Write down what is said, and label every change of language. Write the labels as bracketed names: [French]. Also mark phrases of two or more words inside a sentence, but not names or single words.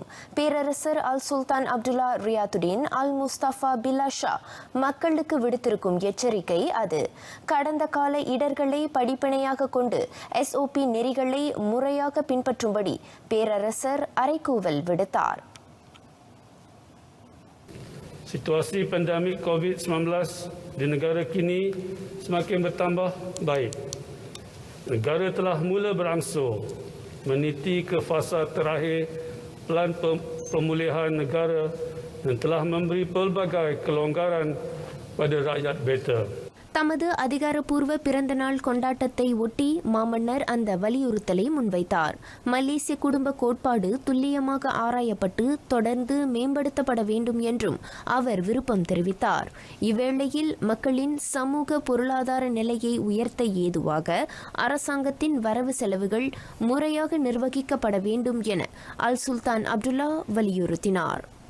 [Tamil] பேரரசர் அல் சுல்தான் அப்துல்லா ரியாத்துடின் அல் முஸ்தபா பில்லா ஷா மக்களுக்கு விடுத்திருக்கும் எச்சரிக்கை அது. கடந்த கால இடர்களை படிப்பினையாக கொண்டு SOP நெறிகளை முறையாக பின்பற்றும்படி பேரரசர் அறைகூவல் விடுத்தார். [Malay] Situasi pandemik COVID-19 di negara kini semakin bertambah baik. Negara telah mula berangsur meniti ke fasa terakhir pelan pemulihan negara dan telah memberi pelbagai kelonggaran pada rakyat beta. [Tamil] தமது அதிகாரப்பூர்வ பிறந்தநாள் கொண்டாட்டத்தை ஒட்டி மாமன்னர் அந்த வலியுறுத்தலை முன்வைத்தார். மலேசிய குடும்ப கோட்பாடு துல்லியமாக ஆராயப்பட்டு தொடர்ந்து மேம்படுத்தப்பட வேண்டும் என்றும் அவர் விருப்பம் தெரிவித்தார். இவ்வேளையில் மக்களின் சமூக பொருளாதார நிலையை உயர்த்த ஏதுவாக அரசாங்கத்தின் வரவு செலவுகள் முறையாக நிர்வகிக்கப்பட வேண்டும் என அல் சுல்தான் அப்துல்லா வலியுறுத்தினார்.